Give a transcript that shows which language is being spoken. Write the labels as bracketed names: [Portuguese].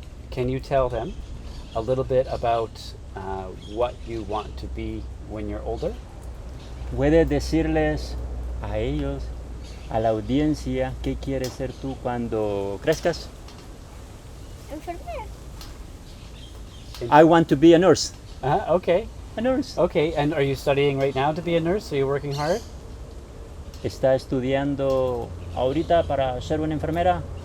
[English] Can you tell them a little bit about what you want to be when you're older? [Spanish] ¿Puedes decirles a ellos, a la audiencia, qué quieres ser tú cuando crezcas? Enfermera. [English] I want to be a nurse. Okay. A nurse. Okay, and are you studying right now to be a nurse? Are you working hard? [Spanish] ¿Está estudiando ahorita para ser una enfermera?